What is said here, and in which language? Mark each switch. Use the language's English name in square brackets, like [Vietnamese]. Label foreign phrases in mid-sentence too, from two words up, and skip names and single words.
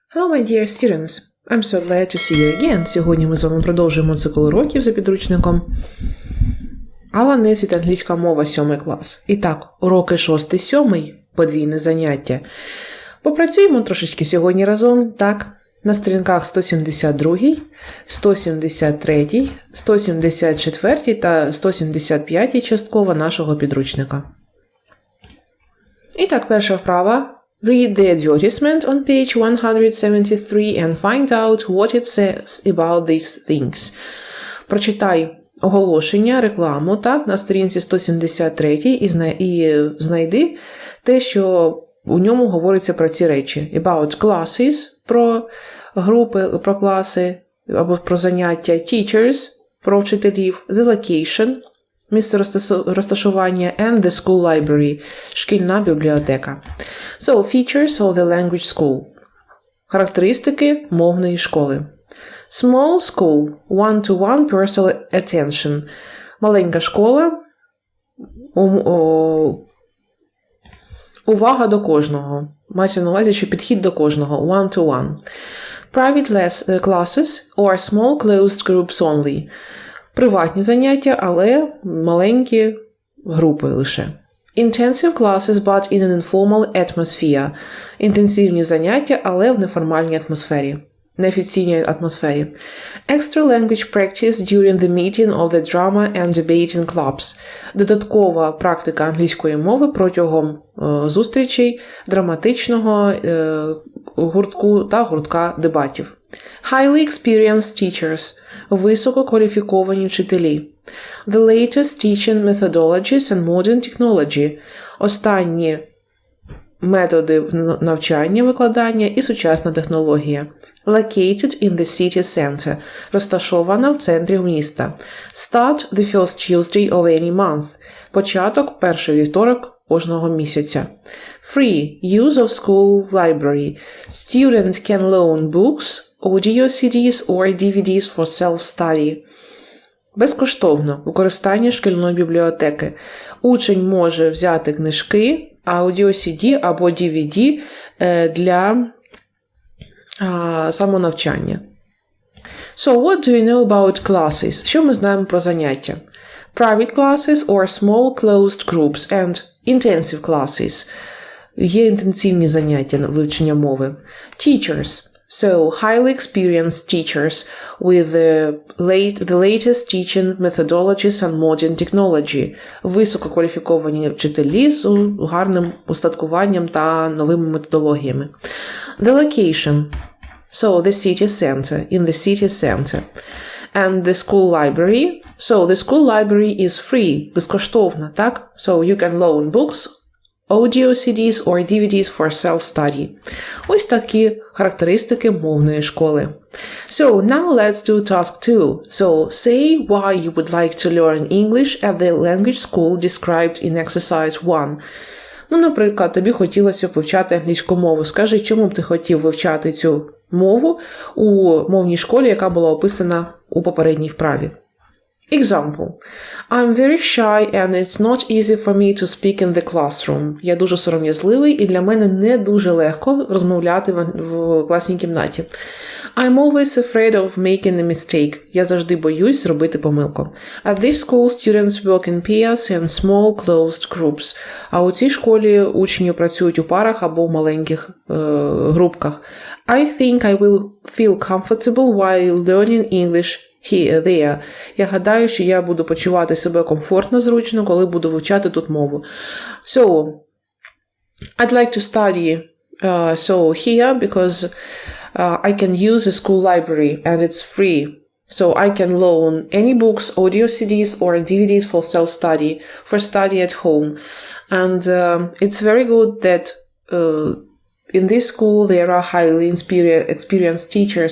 [English] my dear students! I'm so glad to see you again. [Ukrainian] Сьогодні ми з вами продовжуємо цикл уроків за підручником. Несвіт, англійська мова, 7 клас. І так, уроки 6-7, подвійне заняття. Попрацюємо трошечки сьогодні разом, так? На сторінках 172, 173, 174 та 175 частково нашого підручника. І так, перша вправа. [English] Read the advertisement on page 173 and find out what it says about these things. [Ukrainian] Прочитай оголошення, рекламу, так, на сторінці 173 і знайди те, що у ньому говориться про ці речі. [English] About classes, [Ukrainian] про групи, про класи, або про заняття. Teachers, про вчителів. [English] The location, [Ukrainian] місце розташування. [English] And the school library, [Ukrainian] шкільна бібліотека. [English] So, features of the language school. [Ukrainian] Характеристики мовної школи. [English] Small school, one-to-one personal attention. [Ukrainian] Маленька школа, увага до кожного. Мається на увазі, що підхід до кожного. [English] One-to-one. Private classes or small closed groups only. [Ukrainian] Приватні заняття, але маленькі групи лише. [English] Intensive classes, but in an informal atmosphere. [Ukrainian] Інтенсивні заняття, але в неформальній атмосфері. Неофіційній атмосфері. [English] Extra language practice during the meeting of the drama and debating clubs. [Ukrainian] Додаткова практика англійської мови протягом зустрічей драматичного гуртку та гуртка дебатів. [English] Highly experienced teachers. [Ukrainian] Висококваліфіковані вчителі. [English] The latest teaching methodologies and modern technology. [Ukrainian] Останні методи навчання, викладання і сучасна технологія. [English] Located in the city center. [Ukrainian] Розташована в центрі міста. [English] Start the first Tuesday of any month. [Ukrainian] Початок перший вівторок кожного місяця. [English] Free use of school library. Student can loan books, audio CDs or DVDs for self-study. [Ukrainian] Безкоштовно використання шкільної бібліотеки. Учень може взяти книжки, аудіо-CD або DVD для самонавчання. [English] So, what do you know about classes? [Ukrainian] Що ми знаємо про заняття? [English] Private classes or small closed groups and intensive classes. [Ukrainian] Є інтенсивні заняття вивчення мови. [English] Teachers. So, highly experienced teachers with the latest teaching methodologies and modern technology. [Ukrainian] Висококваліфіковані вчителі з гарним устаткуванням та новими методологіями. [English] The location. So, the city center. In the city center. And the school library. So, the school library is free. [Ukrainian] Безкоштовно, так? [English] So, you can loan books, audio CDs or DVDs for self-study. [Ukrainian] Ось такі характеристики мовної школи. [English] So, now let's do task 2. So, say why you would like to learn English at the language school described in exercise 1. [Ukrainian] Наприклад, тобі хотілося б вивчати англійську мову. Скажи, чому б ти хотів вивчати цю мову у мовній школі, яка була описана у попередній вправі. [English] Example. I'm very shy and it's not easy for me to speak in the classroom. [Ukrainian] Я дуже сором'язливий і для мене не дуже легко розмовляти в класній кімнаті. [English] I'm always afraid of making a mistake. [Ukrainian] Я завжди боюсь зробити помилку. [English] At this school, students work in pairs and small closed groups. [Ukrainian] А у цій школі учні працюють у парах або в маленьких групках. [English] I think I will feel comfortable while learning English there. [Ukrainian] Я гадаю, що я буду почувати себе комфортно, зручно, коли буду вивчати тут мову. [English] So, I'd like to study here because I can use the school library and it's free. So I can loan any books, audio CDs or DVDs for self-study, for study at home. And it's very good that in this school there are highly experienced teachers.